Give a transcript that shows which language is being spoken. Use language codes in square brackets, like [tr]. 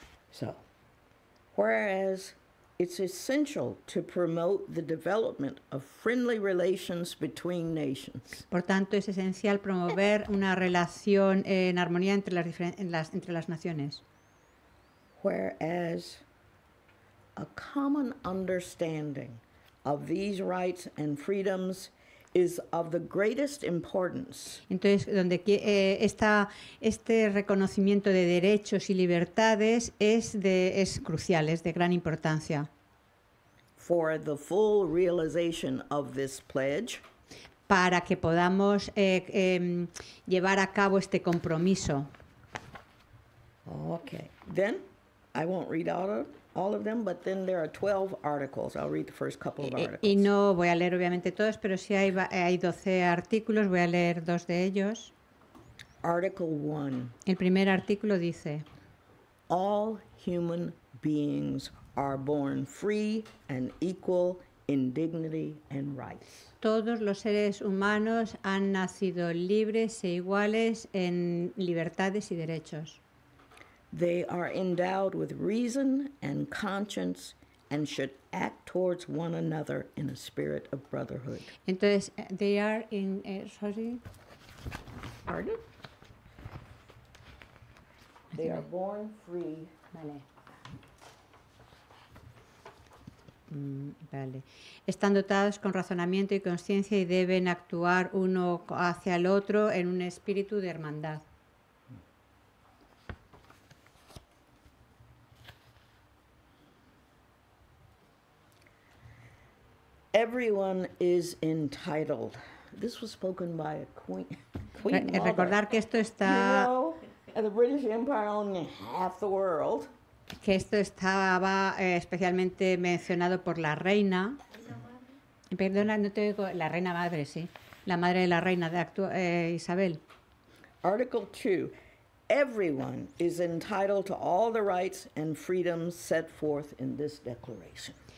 [en] So, whereas it's essential to promote the development of friendly relations between nations. [es] Por tanto, es esencial promover una relación en armonía entre las naciones. [en] Whereas a common understanding of these rights and freedoms is of the greatest importance. [es] Entonces, donde este reconocimiento de derechos y libertades es crucial, es de gran importancia. [en] For the full realization of this pledge, [es] para que podamos llevar a cabo este compromiso. [en] Okay. Then, I won't read all of them, but then there are 12 articles. I'll read the first couple of articles. [es] Y no voy a leer obviamente todos, pero sí hay 12 artículos, voy a leer 2 de ellos. [en] Article 1. [es] El primer artículo dice: [en] All human beings are born free and equal in dignity and rights. [es] Todos los seres humanos han nacido libres e iguales en libertades y derechos. [en] They are endowed with reason and conscience and should act towards one another in a spirit of brotherhood. [es] Entonces, [en] they are in... sorry? Pardon? They are born free. [es] Vale. Vale. Están dotados con razonamiento y conciencia y deben actuar uno hacia el otro en un espíritu de hermandad. [en] Everyone is entitled. This was spoken by a queen mother. [es] Recordar que esto está... [en] You know, the British Empire owning half the world. [es] Que esto estaba especialmente mencionado por la reina. Perdona, no te oigo. La reina madre, sí. La madre de la reina de Isabel. [en] Article 2. Everyone is entitled to all the rights and freedoms set forth in this declaration.